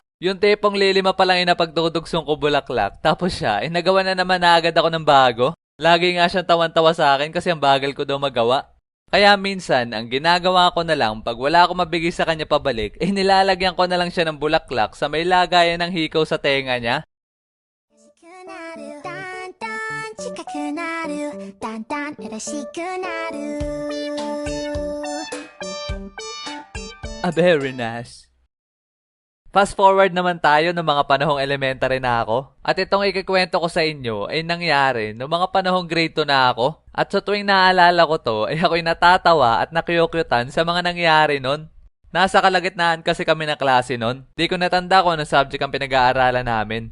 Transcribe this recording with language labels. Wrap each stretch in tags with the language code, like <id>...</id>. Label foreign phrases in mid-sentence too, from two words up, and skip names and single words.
<tl>Yung tipong lilima pa lang napagdudugsong ko bulaklak, tapos siya, nagawa na naman na agad ako ng bago. Lagi nga siyang tawan-tawa sa akin kasi ang bagal ko daw magawa. Kaya minsan, ang ginagawa ko na lang pag wala akong mabigay sa kanya pabalik, nilalagyan ko na lang siya ng bulaklak sa may lagayan ng hikaw sa tenga niya.</tl> <ja>だんだん近くなるだんだん嬉しくなる</ja> <en>Very nice. Fast forward</en> <tl>naman tayo ng mga panahong elementary na ako. At itong ikikwento ko sa inyo ay nangyari noong mga panahong grade 2 na ako. At sa tuwing naaalala ko to, ako'y natatawa at nakyukyutan sa mga nangyari nun. Nasa kalagitnaan kasi kami na klase nun. Di ko natanda kung anong subject ang pinag-aaralan namin.</tl>